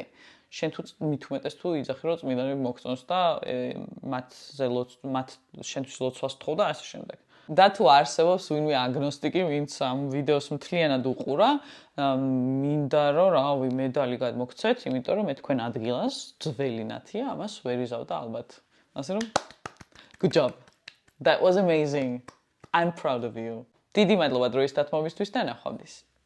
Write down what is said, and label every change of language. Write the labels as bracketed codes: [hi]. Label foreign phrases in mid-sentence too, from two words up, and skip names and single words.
[ka] შენ თუ მით უმეტეს თუ იძახი რომ წმინდანები მოგწონს და მათ შენთვის ლოცვას თხოვ და ასე შემდეგ. და თუ არსებობს ვინმე აგნოსტიკი, ვინც ამ ვიდეოს მთლიანად უყურა, მინდა რომ რავი медаლი გადმოგცეთ, იმიტომ რომ მე თქვენ ადგილას ძველი ნათია, ამას ვერ იზავდა ალბათ. ასე რომ [en] good job. That was amazing. I'm proud of you. [ka] დიდი მადლობა დროის დათმობისთვის და ნახვამდის.